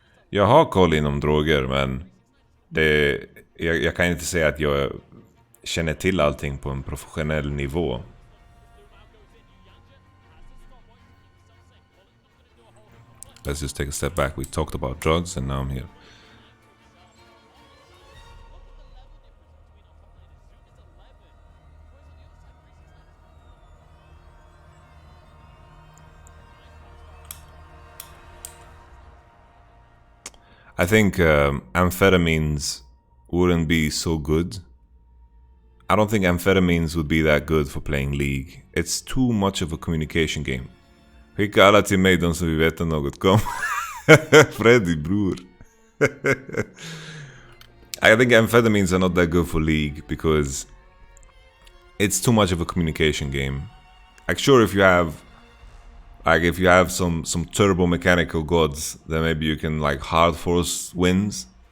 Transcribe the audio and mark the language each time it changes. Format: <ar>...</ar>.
<sv>Jag har koll inom droger, men jag kan inte säga att jag känner till allting på en professionell nivå.</sv> <en>Let's just take a step back. We talked about drugs and now I'm here. I think amphetamines wouldn't be so good. I don't think amphetamines would be that good for playing League. It's too much of a communication game.</en> <sv>Skicka alla till mig, de som vill veta något. Kom. Freddy, bror.</sv> <en>I think amphetamines are not that good for League because it's too much of a communication game. Like, sure, if you have some turbo mechanical gods, then maybe you can like hard force wins.</en>